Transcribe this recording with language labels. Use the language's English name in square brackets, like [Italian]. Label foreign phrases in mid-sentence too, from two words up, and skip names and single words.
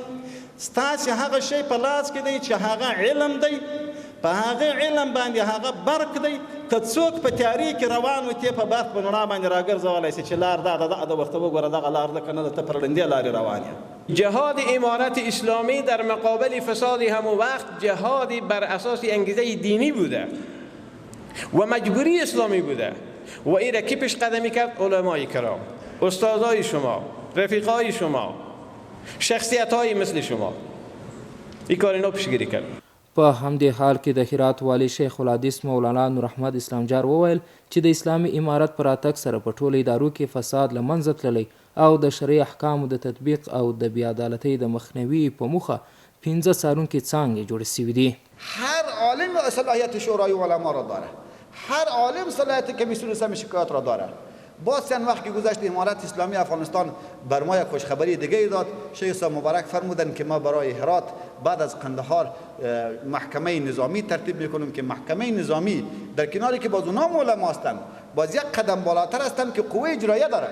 [Pashto] ستاسې هغه شی په لاس کې دی چې هغه علم دی، په هغه علم باندې هغه برق دی. که څوک په تیارې کې روان و ته په برق په رڼا باندې راګرځولی شي چې لار دا ده د ورته وګوره دغه لار ده که نه ده، ته پر ړندې لارې روان یې. [Persian] جهاد امارت اسلامی در مقابل فساد همون وقت جهادی بر اساس انگیزه دینی بوده و مجبوری اسلامی بوده و این را کی پیش قدمی کرد؟ علمای کرام، استادای شما، رفیقای شما، شخصیت های مثل شما این کار اینا پیشگیری کرد. [Pashto] په همدې حال کې د هرات والی شیخ الحدیث مولانا نور احمد اسلامجار وویل چې د اسلامي امارت په راتګ سره په ټولو ادارو کې فساد له منځه تللی او د شرعي احکامو د تطبیق او د بی‌عدالتۍ د مخنیوي په موخه 15 څارونکي څانګې جوړې سوي دي. [Persian] هر عالم صلاحیت شورای علما را داره، هر عالم صلاحیت کمیسیون سم شکایت را داره. باز چند وقت که گذشت امارت اسلامی افغانستان بر ما یک خوشخبری دیگه داد. شیخ صاحب مبارک فرمودن که ما برای هرات بعد از قندهار محکمه نظامی ترتیب میکنیم که محکمه نظامی در کناری که باز اونها علما هستند باز یک قدم بالاتر هستند که قوه اجرایه داره.